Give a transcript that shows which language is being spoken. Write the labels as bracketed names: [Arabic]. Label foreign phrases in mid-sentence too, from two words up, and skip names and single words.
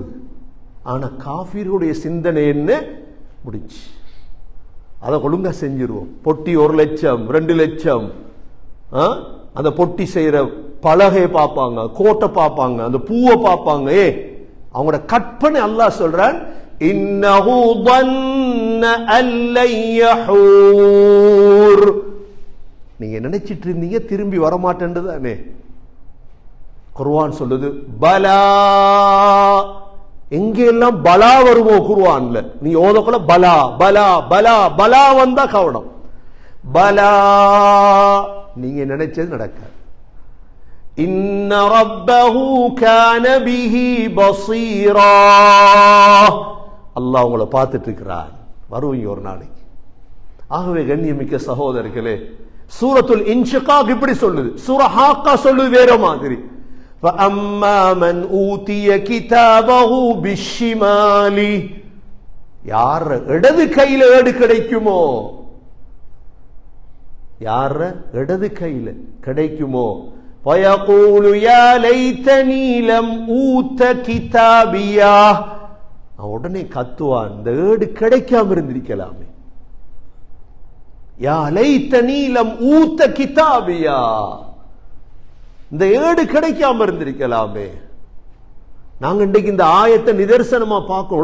[Tamil] ஆனா காஃபிருடைய சிந்தனை என்ன, முடிச்சு, அதை ஒழுங்கா செஞ்சிருவோம். பொட்டி 1 லட்சம் 2 லட்சம், அந்த பொட்டி செய்யற பலகையை பார்ப்பாங்க, கோட்டை பார்ப்பாங்க, அந்த பூவை பார்ப்பாங்க. அவங்களோட கற்பனை. அல்லாஹ் சொல்றான், [Arabic] إنه ظن أن لن يحور. [Tamil] நீங்க நினைச்சிட்டு இருந்தீங்க திரும்பி வரமாட்டேன்றதானே. குர்ஆன் சொல்லுது, பலா. எங்கெல்லாம் பலா வருமோ குர்ஆன்ல, நீ ஓதக்குள்ள பலா பலா பலா பலா வந்தா கவனம். பலா, நீங்க நினைச்சது நடக்காது. [Arabic] إن ربه كان به بصيرا. [Tamil] அல்லாஹ் உங்களை பார்த்துட்டு இருக்கிறார், வருவீங்க ஒரு நாளைக்கு. ஆகவே கண்ணியமிக்க சகோதரர்களே, சூரத்துல் இன்ஷிகாக் இப்படி சொல்லுது, சூரா ஹாக்கா சொல்லுது வேற மாதிரி. [Arabic] فَأَمَّا مَنْ أُوتِيَ كِتَابَهُ بِالشِّمَالِ. [Tamil] யார் இடது கையில ஏடு கிடைக்குமோ, யார் இடது கையில கிடைக்குமோ, [Arabic] فَيَقُولُ يَا لَيْتَنِي لَمْ أُوتَ كِتَابِيَهْ. [Tamil] உடனே கத்துவான், இந்த ஏடு கிடைக்காம இருந்திருக்கலாமே. [Arabic] يا ليتني لم أوت كتابيه, [Tamil] இந்த ஏடு கிடைக்காம இருந்திருக்கலாமே. நாங்க இன்றைக்கு இந்த ஆயத்தை நிதர்சனமா பார்க்கிறோம்.